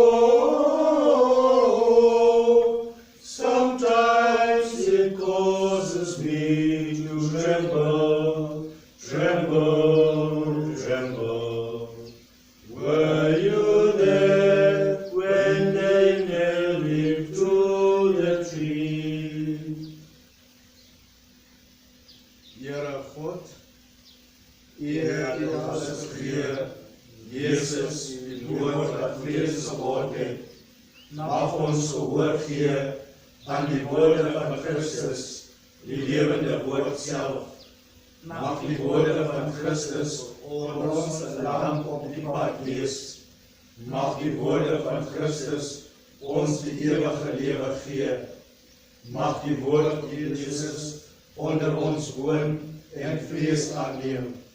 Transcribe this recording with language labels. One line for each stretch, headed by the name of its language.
English: Oh, sometimes it causes me to tremble, tremble, tremble. Were you there when they nailed him to the tree?
Afrikaans: Here God, U het alles gegee Jesus, die woord wat vlees geword het, mag ons gehoor gee aan die woorde van Christus, die lewende woord self. Mag die woorde van Christus ons 'n lamp op die pad wees. Mag die woorde van Christus ons die ewige lewe gee. Mag die woord van Jesus onder ons woon en vlees aanneem.